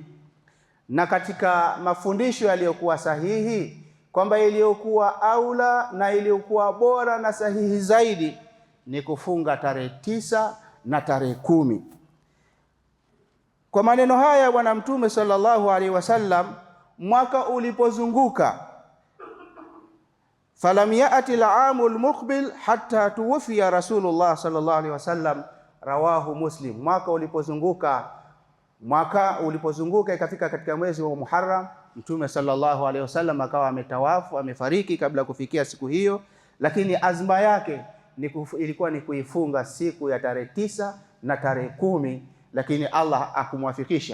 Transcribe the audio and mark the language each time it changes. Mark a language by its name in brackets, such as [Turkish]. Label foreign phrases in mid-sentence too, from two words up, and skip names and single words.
[Swahili] Na katika mafundisho yaliyokuwa sahihi kwamba iliyokuwa aula na iliyokuwa bora na sahihi zaidi ni kufunga tarehe 9 na tarehe 10. Kwa maneno haya Bwana Mtume [Arabic] صلى الله عليه وسلم, [Swahili] mwaka ulipozunguka, [Arabic] فلم يأت العام المقبل حتى توفي رسول الله صلى الله عليه وسلم رواه مسلم. [Swahili] Mwaka ulipozunguka ikafika katika mwezi wa Muharram, Mtume [Arabic] صلى الله عليه وسلم [Swahili] akawa ametawafu, amefariki kabla kufikia siku hiyo, lakini azma yake ilikuwa ni kuifunga siku ya tarehe 9 na tarehe 10, lakini Allah akumwafikisha.